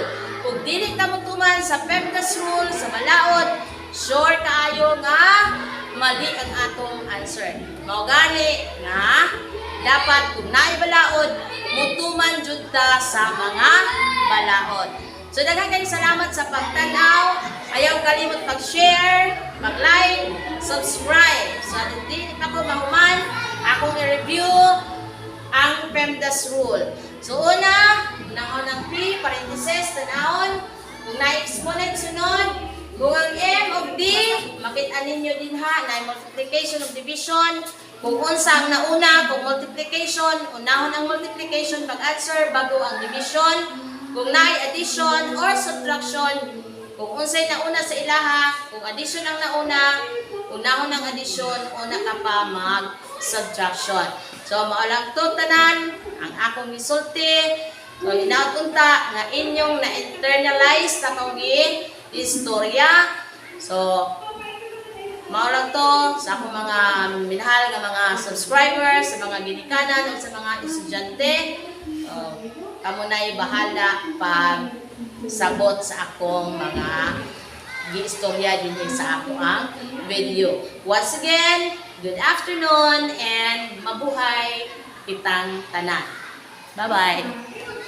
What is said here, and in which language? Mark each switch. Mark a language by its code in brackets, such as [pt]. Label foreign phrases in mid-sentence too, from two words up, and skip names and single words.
[ceb] Kung dili ta mo tuman sa PEMDAS rule sa balaod, sure kaayo nga mali ang atong answer. Mao gani nga dapat kung naay balaod, mutuman jud ta sa mga balaod. So, daghang kayong salamat sa pagtanaw. Ayaw kalimot mag-share, mag-like, subscribe. So, [tl] hindi pa [ceb] ko mahuman, akong i-review ang PEMDAS rule. So, unang P, parentheses, tanahon. Kung na-exponent sunod, kung ang M of D, makita ninyo din ha, na [en] multiplication of division, [ceb] Kung unsa ang nauna, kung multiplication, unahon ang multiplication pag-answer bago ang division. Kung naay [en] addition or subtraction, [ceb] kung unsay nauna sa ilaha, kung addition ang nauna, unahon ang addition, una ka pa mag-subtraction. So, maalang to tanan, ang akong misulti. So, hinaot unta nga inyong na-internalize na kong istorya. So, maulang to sa akong mga minahal nga mga subscribers, sa mga ginikanan, o sa mga estudyante. Kamo na'y bahala pag sabot sa akong mga giistorya din sa ako ang video. [en] Once again, good afternoon and [ceb] mabuhay kitang tanan. [en] Bye-bye!